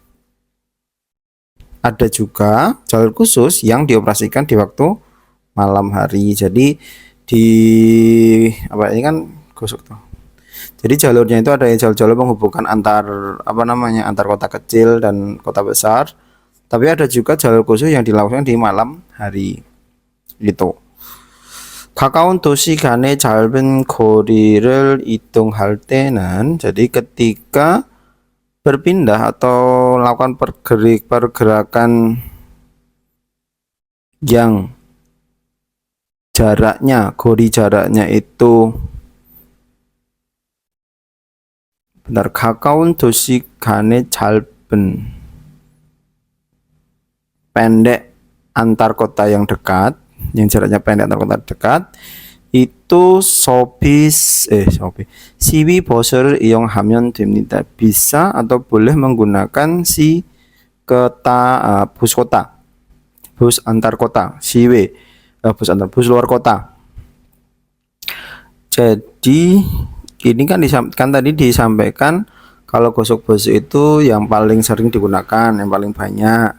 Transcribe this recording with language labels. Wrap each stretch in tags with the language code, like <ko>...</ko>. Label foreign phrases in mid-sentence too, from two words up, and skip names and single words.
<id>Ada juga jalur khusus yang dioperasikan di waktu malam hari. Jadi di apa ini kan gosok tuh. Jadi jalurnya itu ada jalur-jalur menghubungkan antar antar kota kecil dan kota besar. Tapi ada juga jalur khusus yang dilakukan di malam hari. Gitu.</id> <ko>가까운 도시 간의 짧은 거리를 이동할 때는,</ko> <id>jadi ketika berpindah atau melakukan pergerakan yang jaraknya itu</id> <ko>가까운 도시 간의 짧은</ko> <id>pendek antar kota yang dekat, yang jaraknya pendek antar kota dekat, itu</id> <ko>시위 버스를 이용하면 됩니다.</ko> <id>bisa atau boleh menggunakan bus kota, bus antar kota, bus luar kota. Jadi ini kan tadi disampaikan kalau gosok bus itu yang paling sering digunakan, yang paling banyak.</id>